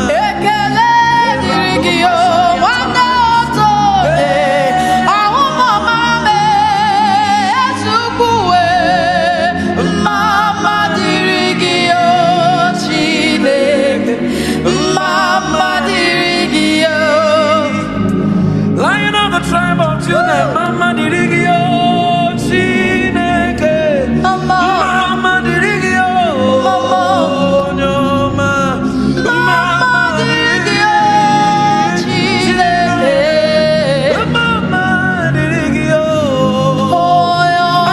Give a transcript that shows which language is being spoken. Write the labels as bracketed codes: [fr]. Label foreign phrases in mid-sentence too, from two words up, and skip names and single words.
[ig] Ekele dịrị gị, oh, nwanne ọtọ, eh. Ọhụm ọma m, eh, ezi ukwu, eh. Mama dịrị gị, oh, Chineke. Mama dịrị gị, [en] oh. Lion of the tribe of Judah, [ig] Mama dịrị gị, oh, Chineke. Mama. Mama dịrị gị, oh, Mama. onye ọma. Mama dịrị gị, oh, Chineke. Mama dịrị gị, oh. Onye ọma.